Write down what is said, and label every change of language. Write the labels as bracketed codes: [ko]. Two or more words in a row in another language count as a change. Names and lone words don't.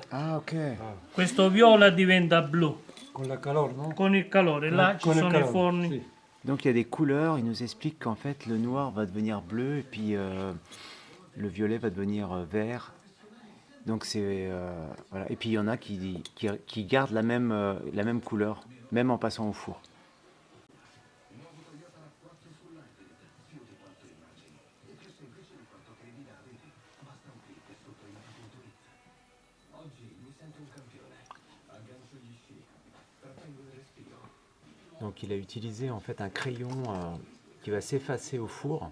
[fr] Ah, ok. [it] Questo viola diventa blu. Con la calore, non? Con il calore, là ci Con il sono i calore, forni. sì. [fr] Donc il y a des couleurs, il nous explique qu'en fait le noir va devenir bleu et puis le violet va devenir vert. Donc c'est voilà. Et puis il y en a qui gardent la même couleur, même en passant au four. Donc il a utilisé en fait un crayon qui va s'effacer au four.